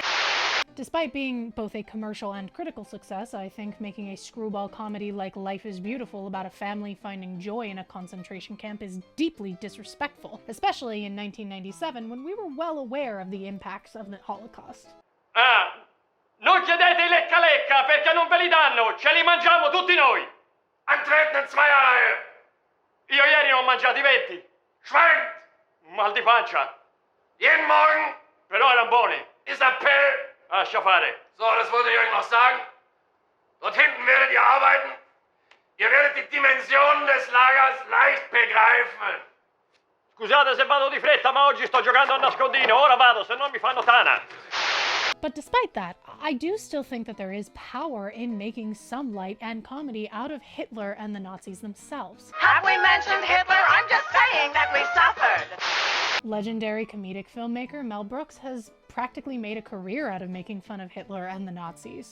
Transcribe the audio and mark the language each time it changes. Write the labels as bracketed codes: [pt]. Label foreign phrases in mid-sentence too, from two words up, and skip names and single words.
[en] Despite being both a commercial and critical success, I think making a screwball comedy like Life is Beautiful about a family finding joy in a concentration camp is deeply disrespectful, especially in 1997 when we were well aware of the impacts of the Holocaust. [it] Non chiedete lecca lecca perché non ve li danno, ce li mangiamo tutti noi. [de] Antreten in zwei Reihe. [it] Io ieri ne ho mangiati 20. Schweigt! Mal di pancia. [de] Jeden Morgen. [it] Però erano buoni. [de] Ist Appell. [it] Lascia fare. [de] So, das wollte ich euch noch sagen. Dort hinten werdet ihr arbeiten. Ihr werdet die Dimensionen des Lagers leicht begreifen. [it] Scusate se vado di fretta, ma oggi sto giocando a nascondino. Ora vado, se no mi fanno tana. [en] But despite that, I do still think that there is power in making some light and comedy out of Hitler and the Nazis themselves. Have we mentioned Hitler? I'm just saying that we suffered. Legendary comedic filmmaker Mel Brooks has practically made a career out of making fun of Hitler and the Nazis.